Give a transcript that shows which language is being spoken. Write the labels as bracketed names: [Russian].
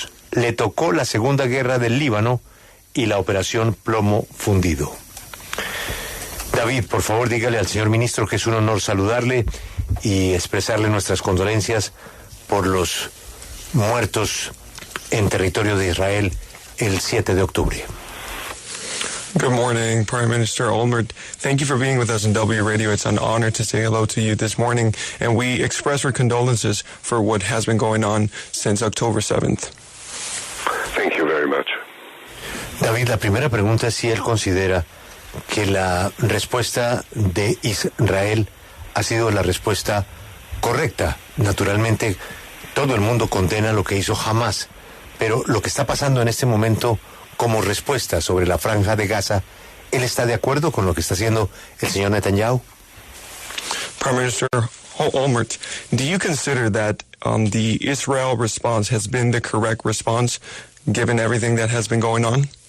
[Spanish] Le tocó la Segunda Guerra del Líbano y la operación Plomo Fundido. David, por favor, dígale al señor ministro que es un honor saludarle y expresarle nuestras condolencias por los muertos en territorio de Israel el 7 de octubre. [English] Good morning, Prime Minister Olmert. Thank you for being with us in W Radio. It's an honor to say hello to you this morning, and we express our condolences for what has been going on since October 7th. Thank you very much. [Spanish] David, la primera pregunta es si él considera que la respuesta de Israel ha sido la respuesta correcta. Naturalmente, todo el mundo condena lo que hizo Hamás, pero lo que está pasando en este momento como respuesta sobre la franja de Gaza, ¿él está de acuerdo con lo que está haciendo el señor Netanyahu? [English] Prime Minister Olmert, do you consider that the Israel response has been the correct response, given everything that has been going on?